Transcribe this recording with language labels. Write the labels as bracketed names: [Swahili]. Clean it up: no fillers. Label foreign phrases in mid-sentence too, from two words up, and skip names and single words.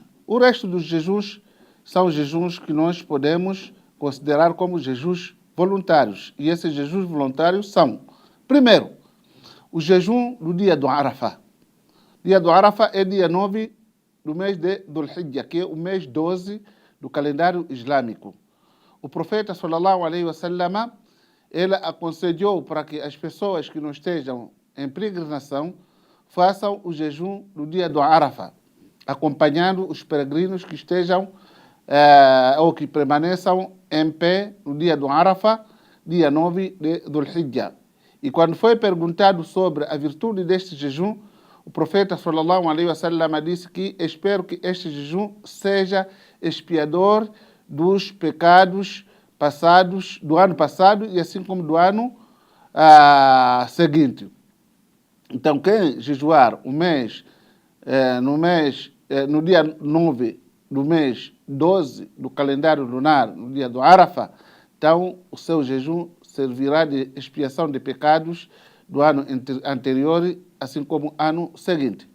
[Portuguese] O resto dos jejuns são jejuns que nós podemos considerar como jejuns voluntários. E esses jejuns voluntários são, primeiro, o jejum do dia do Arafá. Dia do Arafá é dia 9 do mês de Dhul-Hijjah, que é o mês 12 do calendário islâmico. O profeta, [Arabic] صلى الله عليه وسلم, [Portuguese] ele aconselhou para que as pessoas que não estejam em peregrinação façam o jejum do dia do Arafá, acompanhando os peregrinos que estejam ou que permaneçam em pé no dia do Arafá, dia 9 de Dhul-Hijjah. E quando foi perguntado sobre a virtude deste jejum, o profeta [Arabic] صلى الله عليه وسلم [Portuguese] disse que espero que este jejum seja expiador dos pecados passados, do ano passado e assim como do ano seguinte. Então, quem jejuar o mês, no dia 9 do mês 12 do calendário lunar, no dia do Arafah, então o seu jejum servirá de expiação de pecados do ano anterior, assim como ano seguinte.